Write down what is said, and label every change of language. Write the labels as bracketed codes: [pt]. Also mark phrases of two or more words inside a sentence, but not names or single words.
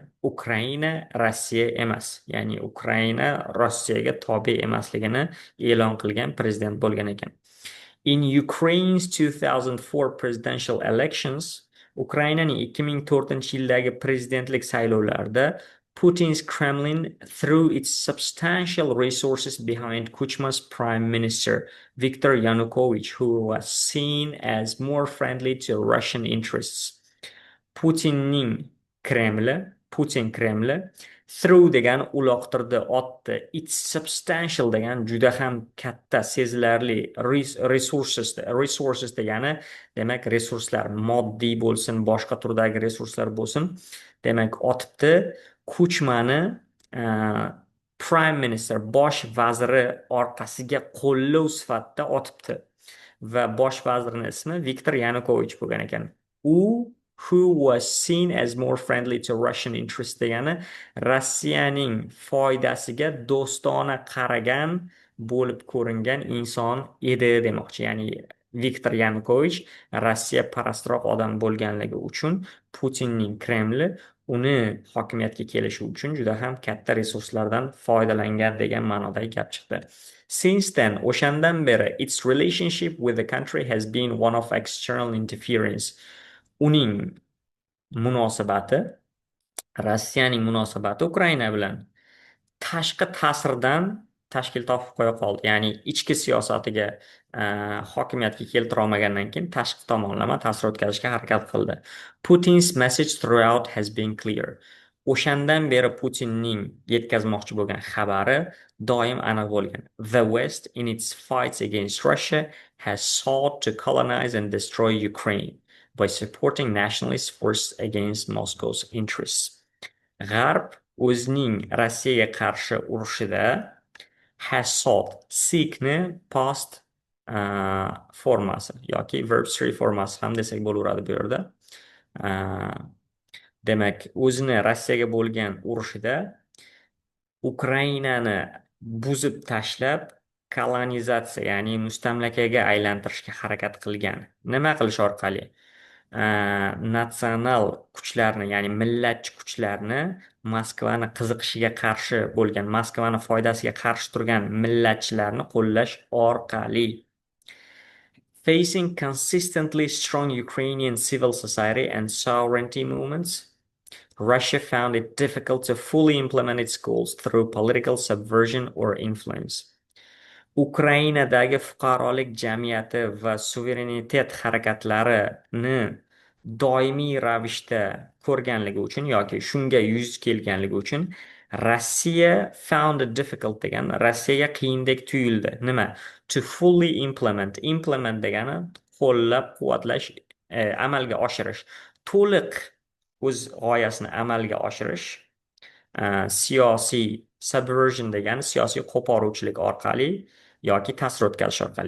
[uz] Ukraina Rossiya emas. Ya'ni Ukraina Rossiyaga tobe emasligini e'lon qilgan prezident bo'lgan ekan. [en] In Ukraine's 2004 presidential elections, [uz] Ukrainaning 2004-yildagi prezidentlik saylovlarida [en] Putin's Kremlin threw its substantial resources behind Kuchma's prime minister, Viktor Yanukovych, who was seen as more friendly to Russian interests. [uz] Putin Kremli through degani uloqtirdi, otdi. [en] It's substantial [uz] degani juda ham katta, sezilarli. Resources degani demak resurslar, moddiy bo'lsin, boshqa turdagi resurslar bo'lsin. Demak, otibdi. Kuchmani [en] prime minister, [uz] bosh vaziri orqasiga qo'llov sifatida otibdi. Va bosh vazirning ismi Viktor Yanukovych bo'lgan ekan. [en] Who was seen as more friendly to Russian interests [uz] degani Rossiyaning foydasiga do'stona qaragan bo'lib ko'ringan inson edi demoqchi. Ya'ni Viktor Yanukovich Rossiya parastroq odam bo'lganligi uchun Putinning Kremli uni hokimiyatga kelishi uchun juda ham katta resurslardan foydalangan degan ma'nodagi gap chiqdi. [en] Since then, [uz] o'shandan beri, [en] its relationship with the country has been one of external interference. [uz] Uning munosabati, Rossiyaning munosabati Ukraina bilan tashqi ta'sirdan tashkil topib qo'ya qoldi. Ya'ni ichki siyosatiga hokimiyatga keltira olmagandan keyin tashqi tomonlama ta'sir o'tkazishga harakat qildi. [en] Putin's message throughout has been clear. [uz] O'shandan beri Putinning yetkazmoqchi bo'lgan xabari doim aniq bo'lgan. [en] The West, in its fights against Russia, has sought to colonize and destroy Ukraine by supporting nationalist forces against Moscow's interests. [uz] G'arb o'zining Rossiyaga qarshi urushida [en] has sought, [uz] seekni past formasi yoki verb 3 formasi ham desak bo'laveradi bu yerda. Demak, o'zini Rossiyaga bo'lgan urushida Ukrainani buzib tashlab kolonizatsiya, ya'ni mustamlakaga aylantirishga harakat qilgan. Nima qilish orqali? Natsional kuchlarni, ya'ni millatchi kuchlarni Moskvani qiziqishiga qarshi bo'lgan, Moskvani foydasiga qarshi turgan millatchilarni qo'llash orqali. [en] Facing consistently strong Ukrainian civil society and sovereignty movements, Russia found it difficult to fully implement its goals through political subversion or influence. [uz] Ukrainadagi fuqarolik jamiyati va suverenitet harakatlarini doimiy ravishda ko'rganligi uchun yoki shunga yuz kelganligi uchun Rossiya [en] found it difficult [uz] degan, Rossiyaga qiyindek tuyuldi. Nima? [en] To fully implement. [uz] Implement degani qo'llab-quvvatlash, amalga oshirish. To'liq o'z g'oyasini amalga oshirish, siyosiy subversion degani siyosiy qo'poruvchilik orqali yoki ta'sir o'tkazish orqali.